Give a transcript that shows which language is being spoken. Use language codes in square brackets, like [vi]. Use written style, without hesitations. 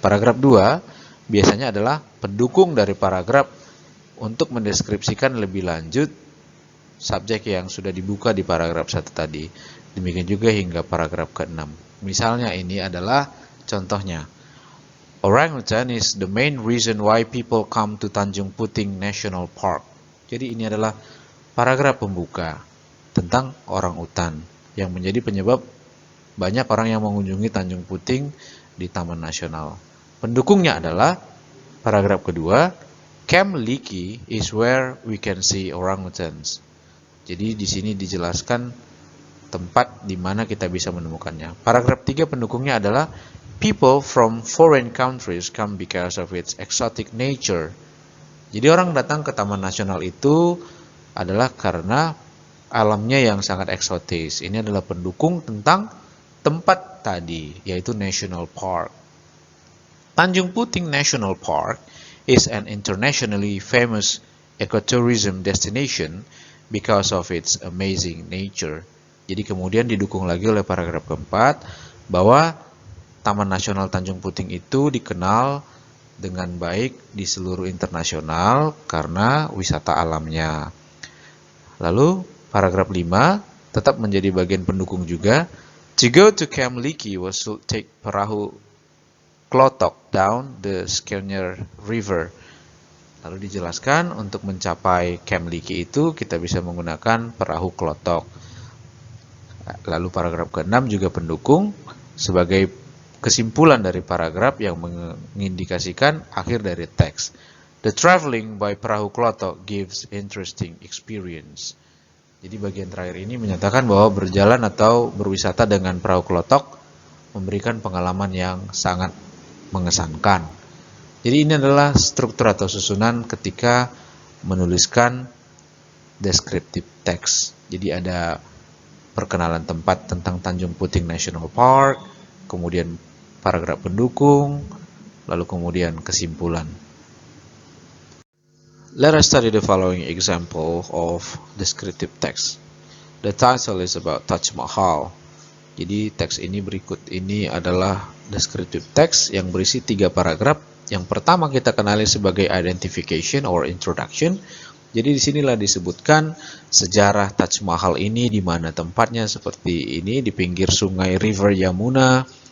[id] Paragraf 2 biasanya adalah pendukung dari paragraf untuk mendeskripsikan lebih lanjut subjek yang sudah dibuka di paragraf 1 tadi. Demikian juga hingga paragraf ke-6. Misalnya ini adalah contohnya. [en] Orangutan is the main reason why people come to Tanjung Puting National Park. [id] Jadi ini adalah paragraf pembuka tentang orangutan yang menjadi penyebab banyak orang yang mengunjungi Tanjung Puting di Taman Nasional. Pendukungnya adalah paragraf kedua, [en] Camp Leakey is where we can see orangutans. [id] Jadi di sini dijelaskan tempat di mana kita bisa menemukannya. Paragraf 3 pendukungnya adalah [en] people from foreign countries come because of its exotic nature. [id] Jadi orang datang ke Taman Nasional itu adalah karena alamnya yang sangat eksotis. Ini adalah pendukung tentang tempat tadi, yaitu National Park. [en] Tanjung Puting National Park is an internationally famous ecotourism destination because of its amazing nature. [id] Jadi kemudian didukung lagi oleh paragraf keempat bahwa Taman Nasional Tanjung Puting itu dikenal dengan baik di seluruh internasional karena wisata alamnya. Lalu paragraf 5 tetap menjadi bagian pendukung juga. [en] To go to Camp Leakey was to take perahu klotok down the Skener River. [id] Lalu dijelaskan untuk mencapai Camp Leakey itu kita bisa menggunakan perahu klotok. Lalu paragraf ke-6 juga pendukung sebagai kesimpulan dari paragraf yang mengindikasikan akhir dari teks. [en] The traveling by perahu klotok gives interesting experience. [id] Jadi bagian terakhir ini menyatakan bahwa berjalan atau berwisata dengan perahu klotok memberikan pengalaman yang sangat mengesankan. Jadi ini adalah struktur atau susunan ketika menuliskan descriptive text. Jadi ada perkenalan tempat tentang Tanjung Puting National Park, kemudian paragraf pendukung, lalu kemudian kesimpulan. [en] Let us study the following example of descriptive text. The title is about Taj Mahal. [id] Jadi teks ini berikut ini adalah descriptive text yang berisi 3 paragraf. Yang pertama kita kenali sebagai [en] identification or introduction. [id] Jadi disinilah disebutkan sejarah Taj Mahal ini, di mana tempatnya seperti ini di pinggir sungai River Yamuna.